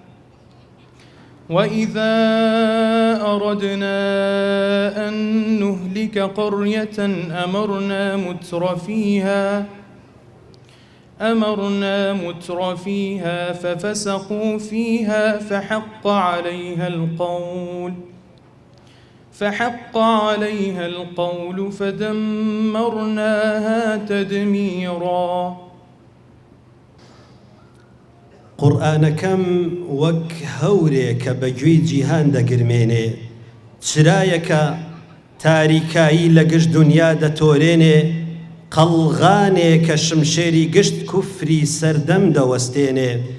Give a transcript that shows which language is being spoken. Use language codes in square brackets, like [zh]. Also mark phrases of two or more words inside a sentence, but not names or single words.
[ar] وإذا أردنا أن نهلك قرية أمرنا متر فيها ففسقوا فيها فحق عليها القول فدمرناها تدميرا. [ckb] قورئانەکەم وەک هەورێکە بەگوێی جیهان دەگرمێنێ چرایەکە تاریکایی لە گشت دنیا دەتۆرێنێ قەڵغانێکە شمشێری گشت کوفری سەردەم دەوەستێنێ